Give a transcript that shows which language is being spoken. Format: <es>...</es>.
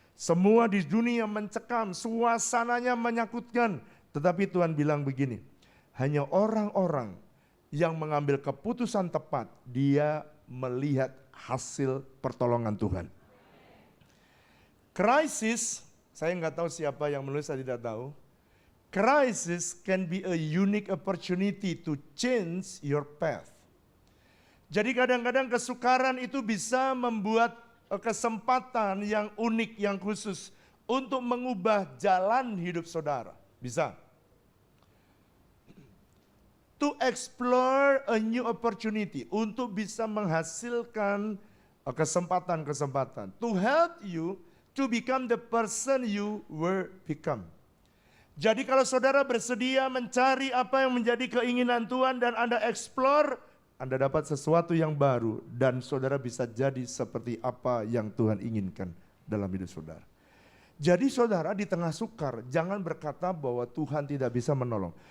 <id>Semua di dunia mencekam, suasananya menyakutkan. Tetapi Tuhan bilang begini, hanya orang-orang yang mengambil keputusan tepat, dia melihat hasil pertolongan Tuhan. Crisis, saya nggak tahu siapa yang menulis, saya tidak tahu.</id> <en>Crisis can be a unique opportunity to change your path.</en> <id>Jadi kadang-kadang kesukaran itu bisa membuat kesempatan yang unik, yang khusus untuk mengubah jalan hidup saudara. Bisa.</id> <en>To explore a new opportunity,</en> <id>untuk bisa menghasilkan kesempatan-kesempatan.</id> <en>To help you to become the person you were become.</en> <id>Jadi kalau saudara bersedia mencari apa yang menjadi keinginan Tuhan dan Anda explore, Anda dapat sesuatu yang baru dan saudara bisa jadi seperti apa yang Tuhan inginkan dalam hidup saudara. Jadi saudara di tengah sukar, jangan berkata bahwa Tuhan tidak bisa menolong.</id>